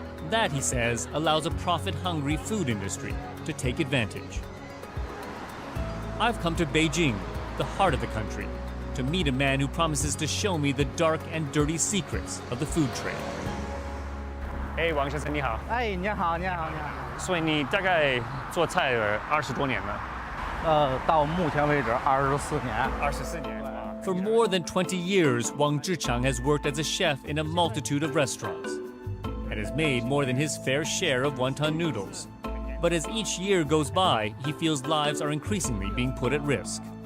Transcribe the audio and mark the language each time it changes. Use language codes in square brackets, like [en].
[en] That, he says, allows a profit-hungry food industry to take advantage. I've come to Beijing, the heart of the country, to meet a man who promises to show me the dark and dirty secrets of the food trade. Hey, Wang [zh] 先生你好。哎，你好，你好，你好。所以你大概做菜20多年了？到目前为止24年。 24年。 [en] For more than 20 years, Wang Zhichang has worked as a chef in a multitude of restaurants and has made more than his fair share of wonton noodles. But as each year goes by, he feels lives are increasingly being put at risk.